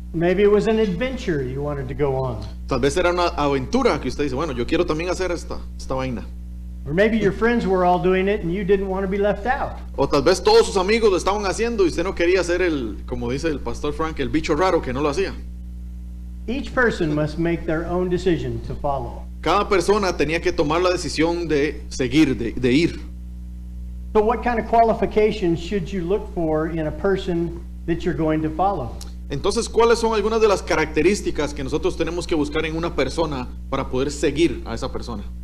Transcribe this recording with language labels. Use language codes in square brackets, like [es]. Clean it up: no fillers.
[en] Maybe it was an adventure you wanted to go on. [es] Tal vez era una aventura que usted dice, bueno, yo quiero también hacer esta vaina. [en] Or maybe your friends were all doing it and you didn't want to be left out. [es] O tal vez todos sus amigos lo estaban haciendo y usted no quería ser como dice el pastor Frank, el bicho raro que no lo hacía. [en] Each person must make their own decision to follow. [es] Cada persona tenía que tomar la decisión de seguir, de ir. [en] So what kind of qualifications should you look for in a person that you're going to follow? [es] Entonces, ¿cuáles son algunas de las características que nosotros tenemos que buscar en una persona para poder seguir a esa persona?